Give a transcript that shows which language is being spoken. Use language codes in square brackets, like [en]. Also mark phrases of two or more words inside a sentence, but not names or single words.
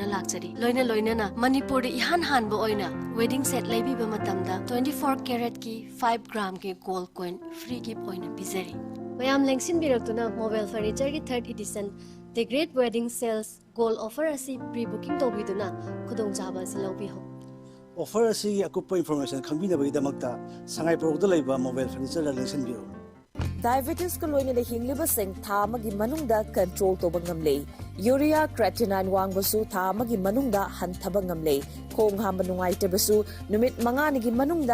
[mni] lakchari loina na Manipur ihan hanba oina [en] wedding set [mni] laibiba matamda 24 karat ki 5 gram ki [en] gold coin free gift [mni] oina bizari mayam lengsin biraktuna [en] mobile furniture [mni] ki [en] 3rd edition the great wedding sales gold offer [mni] asi pre-booking tobiduna khudong chaba silobi ho offer asi akupa information khambina bagdamakta sangai product laiba [en] mobile furniture [mni] la lengsin biro Diabetes ko loina na hingliba sing thamagi manungda control to bangamle [en] urea creatinine [mni] wangbasu thamagi manungda hanthaba ngamle khong hamba nungai tebasu numit manga nigi manungda